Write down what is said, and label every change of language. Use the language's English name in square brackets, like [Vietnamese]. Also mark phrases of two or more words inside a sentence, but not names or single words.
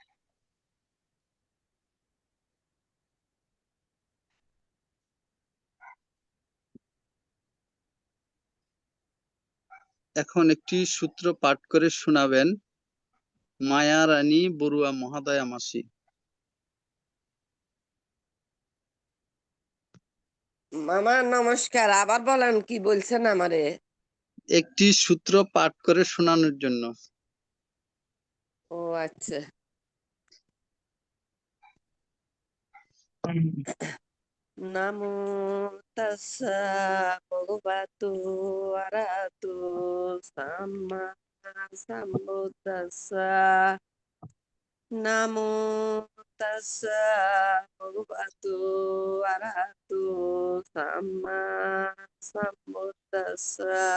[Bangla] এখন একটি সূত্র পাঠ করে শোনাবেন মায়ারানী বড়ুয়া মহাদয়া মাসি। মামা নমস্কার, আবার বলেন কি বলছেন আমারে। একটি সূত্র পাঠ করে শোনানোর জন্য। ও আচ্ছা। [Pali] নামো তাস্সা ভগবাতো আরহাতো সাম্মা সাম্বুদ্দাস্সা। নামো তাস্সা ভগবাতো আরহাতো সাম্মা সাম্বুদ্দাস্সা।